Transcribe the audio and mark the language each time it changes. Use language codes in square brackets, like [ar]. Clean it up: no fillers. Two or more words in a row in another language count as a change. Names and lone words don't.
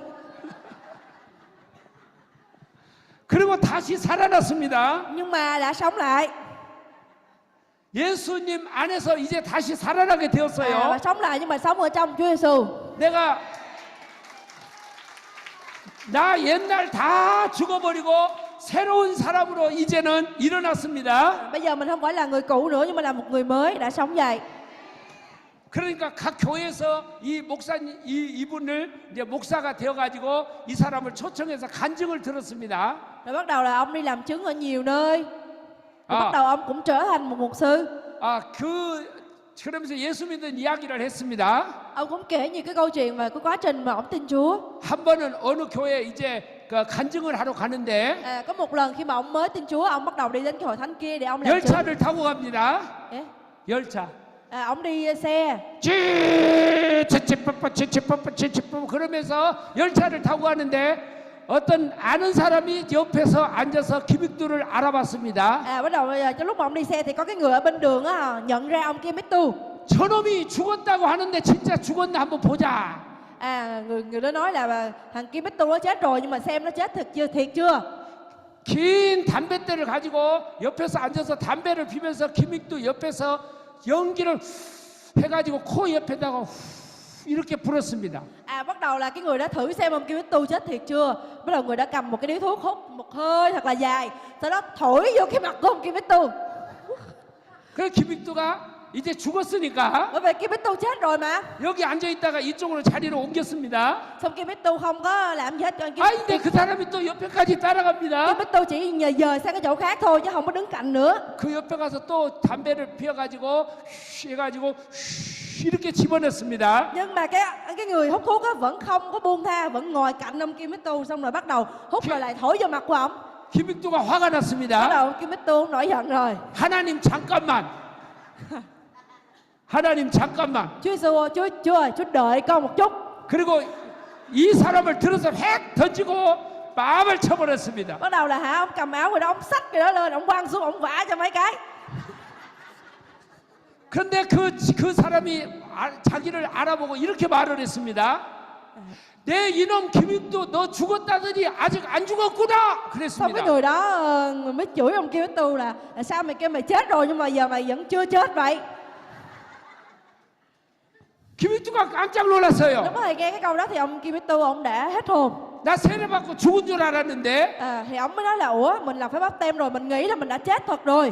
[ko] 그리고 다시 살아났습니다. [vi] Nhưng mà đã sống lại. [ko] 예수님 안에서 이제 다시 살아나게 [vi] Và [ko] 되었어요. [vi] sống lại nhưng mà sống ở trong Chúa Giêsu. [ko] 나 옛날 다 죽어버리고 새로운 사람으로 이제는 일어났습니다. [vi] Bây giờ mình không phải là người cũ nữa nhưng mà là một người mới đã sống dậy. [ko] 그러니까 각 교회에서 이분을 이제 목사가 되어가지고 이 사람을 초청해서 간증을 들었습니다. [vi] Rồi bắt đầu là ông đi làm chứng ở nhiều nơi. Rồi bắt đầu ông cũng trở thành một mục sư. [ko] 그러면서 예수 믿는 이야기를 했습니다. [vi] Ông cũng kể nhiều cái câu chuyện về cái quá trình mà ông tin Chúa. [ko] 한 번은 어느 교회에 이제 그 간증을 하러 가는데 [vi] Có một lần khi mà ông mới tin Chúa, ông bắt đầu đi đến cái hội thánh kia để ông làm chứng. [ko] 열차를 타고 갑니다. 열차. [vi] Ông đi xe. [ko] 찌찌빠빠 그러면서 열차를 타고 가는데 어떤 아는 사람이 옆에서 앉아서 김익두를 알아봤습니다. [vi] Bắt đầu trong lúc mà ông đi xe thì có cái người ở bên đường á nhận ra ông Kim Bích Tu. [ko] 저놈이 죽었다고 하는데 진짜 죽었나 한번 보자. [vi] Người đó nói là thằng Kim Bích Tu nó chết rồi nhưng mà xem nó chết thiệt chưa. [ko] 긴 담뱃대를 가지고 옆에서 앉아서 담배를 피면서 김익두 옆에서 연기를 해가지고 코 옆에다가 이렇게 불었습니다. [vi] Bắt đầu là cái người đó thử xem ông Kim Bích Tu chết thiệt chưa. Bắt đầu người đã cầm một cái điếu thuốc hút một hơi thật là dài, sau đó thổi vô cái mặt của ông Kim Bích Tu. [ko] 그래서 김익두가 이제 죽었으니까 [vi] Bởi vì Kim Bích Tu chết rồi mà. [ko] 여기 앉아 있다가 이쪽으로 자리를 옮겼습니다. [vi] Xong Kim Bích Tu không có làm gì hết cho Kim. [ko] 근데 그 사람이 또 옆에까지 따라갑니다. [vi] Kim Bích Tu chỉ dời sang cái chỗ khác thôi chứ không có đứng cạnh nữa. [ko] 그 옆에 가서 또 담배를 피워가지고 해가지고 이렇게 집어넣습니다. [vi] Nhưng mà cái người hút thuốc á vẫn không có buông tha, vẫn ngồi cạnh ông Kim Bích Tu, xong rồi bắt đầu hút rồi lại thổi vô mặt của ông. [ko] 김익두가 화가 [vi] Bắt [ko] 났습니다. [vi] đầu ông Kim Bích Tu nổi giận rồi. [ko] 하나님 잠깐만. 하나님 잠깐만. [vi] Chúa Giêsu, Chúa đợi con một chút. [ko] 그리고 이 사람을 들어서 획 던지고 마음을 쳐버렸습니다. [vi] Bắt đầu là ông cầm áo rồi đó, ông xách cái đó lên, ông quăng xuống, ông vả cho mấy cái. [ko] 그런데 그 사람이 자기를 알아보고 이렇게 말을 했습니다. 내 이놈 김익두 너 죽었다더니 아직 안 죽었구나. [vi] Xong cái [ko] 그랬습니다. [vi] người đó mới chửi ông Kim Bích Tu là sao mày kêu mày chết rồi nhưng mà giờ mày vẫn chưa chết vậy. [ko] 김익두가 깜짝 놀랐어요. [vi] Lúc đó thầy nghe cái câu đó thì ông Kim Bích Tu ông đã hết hồn. [ko] 나 세례 받고 죽은 줄 알았는데 [vi] Thì ông mới nói là ủa mình làm phép báp têm rồi, mình nghĩ là mình đã chết thật rồi.